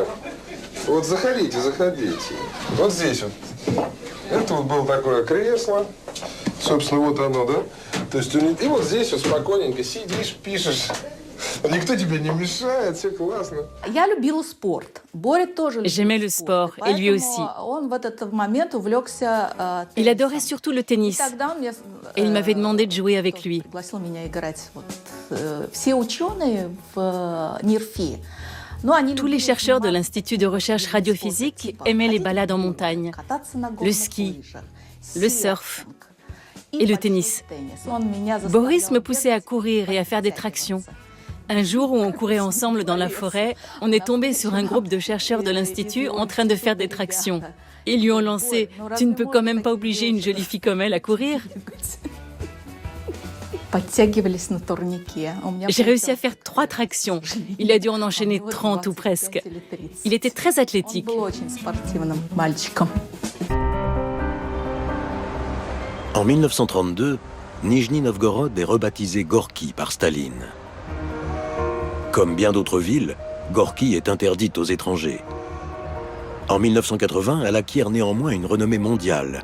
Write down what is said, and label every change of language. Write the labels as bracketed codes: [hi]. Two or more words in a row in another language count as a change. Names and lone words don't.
[ru] Вот заходите, заходите. Вот здесь вот. Это вот было такое кресло. Собственно, вот оно, да? То есть, и вот здесь вот спокойненько сидишь, пишешь. Никто тебе не мешает, все классно. Я любила спорт. Боря тоже любил [fr] J'aimais le sport, et lui aussi. [ru] Он в этот момент увлекся [fr] Il [ru] теннисом. [fr] adorait surtout le tennis. [ru] И тогда он мне, [fr] Et il m'avait demandé de jouer avec lui. [ru] пригласил меня играть. Вот, все ученые в НИРФИ. Но они [fr] Tous les [ru] любили [fr] chercheurs de [ru] заниматься [fr] l'Institut de recherche radiophysique [ru] типа [fr] aimaient les [ru] ходить [fr] balades en [ru] на [fr] montagne, [ru] кататься на [fr] le [ru] горных [fr] ski, [ru] лыжах, [fr] le surf [ru] серфинг [fr] et le [ru] большой [fr] tennis. [ru] теннис. Он меня [fr] Boris [ru] заставлял [fr] me poussait à [ru] бегать, [fr] courir et à faire des tractions. [ru] подтягиваться. [fr] Un jour où on courait ensemble dans la forêt, on est tombé sur un groupe de chercheurs de l'Institut en train de faire des tractions. Ils lui ont lancé « Tu ne peux quand même pas obliger une jolie fille comme elle à courir ?» [ru] Подтягивались на турнике. У меня [fr] J'ai réussi à [ru] получалось [fr] faire 3 tractions. Il a dû en enchaîner 30 ou presque. Il était très [ru] Он [fr] athlétique. [ru] был очень спортивным мальчиком. [fr] En 1932, Nijni Novgorod est rebaptisé Gorky par Staline. Comme bien d'autres villes, Gorky est interdite aux étrangers. En 1980, elle acquiert néanmoins une renommée mondiale.